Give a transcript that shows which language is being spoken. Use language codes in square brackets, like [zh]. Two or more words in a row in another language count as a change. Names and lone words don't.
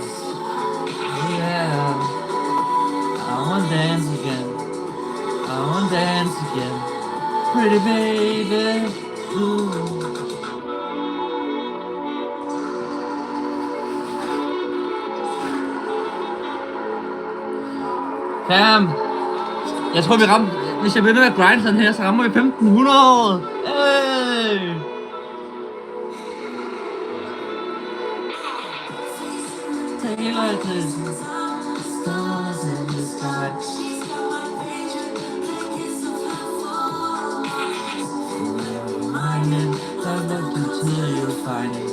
[en] Yeah, I wanna dance again. I wanna dance again. Pretty baby, ooh. Cam, [da] jeg tror vi rammer, hvis jeg bliver ved med at grinde sådan her, så rammer vi 1500. [en] Hey! Take it like this. Stars in the sky. I look until you find it.